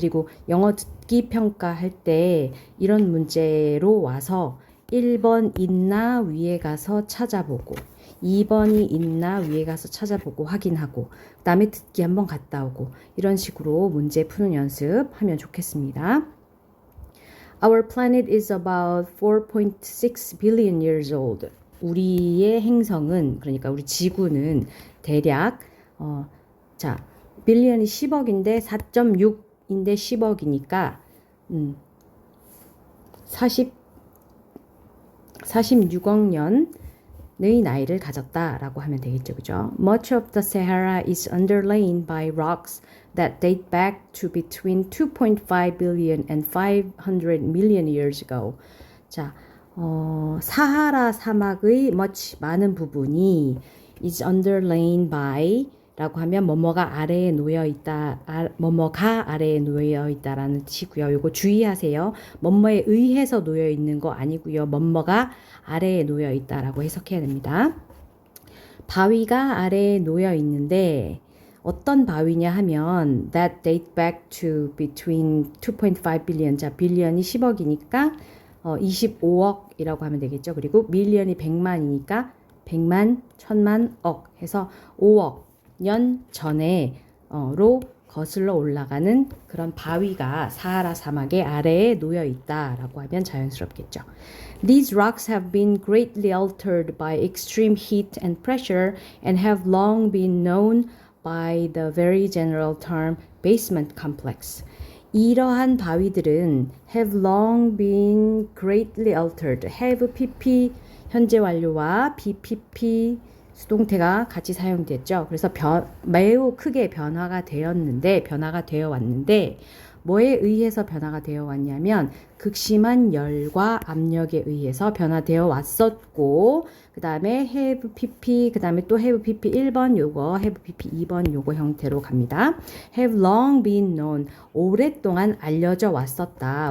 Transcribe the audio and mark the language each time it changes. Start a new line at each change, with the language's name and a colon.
Korean: 그리고 영어 듣기 평가할 때 이런 문제로 와서 1번 있나 위에 가서 찾아보고 2번이 있나 위에 가서 찾아보고 확인하고 그 다음에 듣기 한번 갔다 오고 이런 식으로 문제 푸는 연습하면 좋겠습니다.
English: Our planet is about 4.6 billion years old.
Korean: 우리의 행성은, 그러니까 우리 지구는 대략 자, 빌리언이 10억인데 4.6인데 10억이니까 46억 년의 나이를 가졌다라고 하면 되겠죠. 그죠?
English: Much of the Sahara is underlain by rocks that date back to between 2.5 billion and 500 million years ago.
Korean: 자, 사하라 사막의 much 많은 부분이
English: is underlain by
Korean: 라고 하면 뭐뭐가 아래에 놓여 있다, 뭐뭐가 아래에 놓여 있다라는 뜻이고요. 요거 주의하세요. 뭐뭐에 의해서 놓여 있는 거 아니고요. 뭐뭐가 아래에 놓여 있다라고 해석해야 됩니다. 바위가 아래에 놓여 있는데 어떤 바위냐 하면
English: that date back to between 2.5 billion.
Korean: 자, 빌리언이 10억이니까 25억이라고 하면 되겠죠. 그리고 밀리언이 100만이니까 100만, 1000만, 억 해서 5억 년 전에로 거슬러 올라가는 그런 바위가 사하라 사막의 아래에 놓여 있다라고 하면 자연스럽겠죠.
English: These rocks have been greatly altered by extreme heat and pressure and have long been known by the very general term basement complex.
Korean: 이러한 바위들은
English: have long been greatly altered.
Korean: have pp 현재 완료와 bpp 수동태가 같이 사용됐죠. 그래서 매우 크게 변화가 되어 왔는데 뭐에 의해서 변화가 되어 왔냐면 극심한 열과 압력에 의해서 변화되어 왔었고 그 다음에 have pp 그 다음에 또 have pp 1번 요거 have pp 2번 요거 형태로 갑니다.
English: have long been known
Korean: 오랫동안 알려져 왔었다.